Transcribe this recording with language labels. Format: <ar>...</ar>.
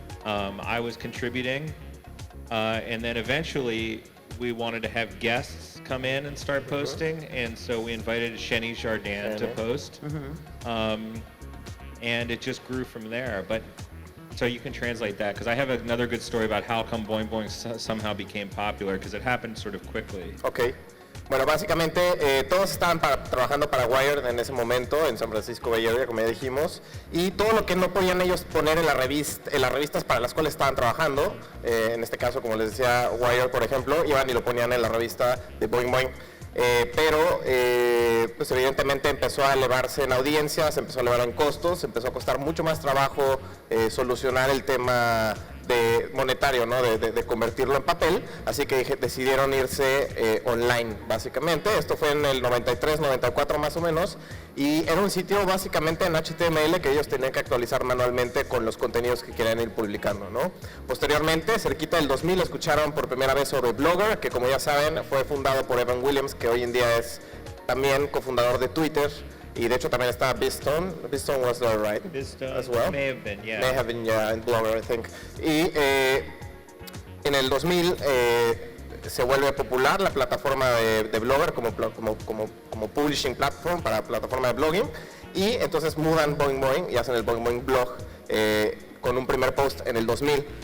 <en>I was contributing. And then eventually we wanted to have guests come in and start posting. And so we invited Sheni Jardin to post. And it just grew from there. But so you can translate that, because I have another good story about how come Boing Boing somehow became popular, because it happened sort of quickly. Ok.</en> <es>Bueno, básicamente todos estaban trabajando para Wired en ese momento, en San Francisco Bay Area, como ya dijimos, y todo lo que no podían ellos poner en las revistas para las cuales estaban trabajando, en este caso, como les decía, Wired, por ejemplo, iban y lo ponían en la revista de Boing Boing. Pero pues evidentemente empezó a elevarse en audiencias, empezó a elevar en costos, empezó a costar mucho más trabajo solucionar el tema monetario, ¿no? de convertirlo en papel, así que decidieron irse online, básicamente. Esto fue en el 93, 94 más o menos, y era un sitio básicamente en HTML que ellos tenían que actualizar manualmente con los contenidos que querían ir publicando, ¿no? Posteriormente, cerquita del 2000, escucharon por primera vez sobre Blogger, que como ya saben fue fundado por Evan Williams, que hoy en día es también cofundador de Twitter. Y de hecho también está BizStone.</es> <en>BizStone was there, right? BizStone as well. may have been, yeah. May have been, yeah, in Blogger, I think.</en> <es>Y en el 2000 se vuelve popular la plataforma de Blogger como</es> <en>publishing platform</en> <es>para plataforma de blogging. Y entonces mudan Boing Boing y hacen el Boing Boing blog con un primer post en el 2000.</es>